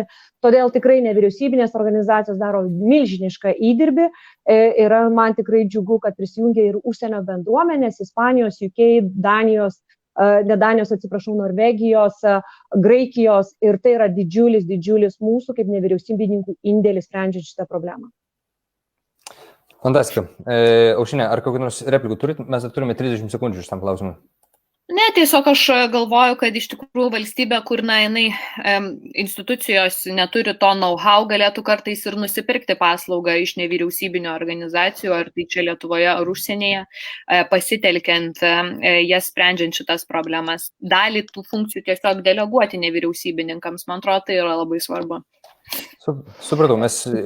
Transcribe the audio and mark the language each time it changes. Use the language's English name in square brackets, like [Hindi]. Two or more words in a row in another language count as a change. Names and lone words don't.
[Lithuanian] Todėl tikrai nevyriausybinės organizacijos daro milžinišką įdirbį ir man tikrai džiugu, kad prisijungia ir užsienio bendruomenės, Ispanijos, UK, Norvegijos, Graikijos ir tai yra didžiulis mūsų kaip nevyriausybininkų indėlis sprendžiant šitą problemą. Fantastika. Aušrinė, ar kokių nors replikų turit? Mes turime 30 sekundžių šitam klausimui. Ne, tiesiog aš galvoju, kad iš tikrųjų valstybė, kur jinai institucijos neturi to know-how, galėtų kartais ir nusipirkti paslaugą iš nevyriausybinio organizacijų, ar tai čia Lietuvoje, ar užsienyje, pasitelkiant jas sprendžiant šitas problemas. Dalį tų funkcijų tiesiog deleguoti nevyriausybininkams, man atrodo, tai yra labai svarbu. Supratau, mes...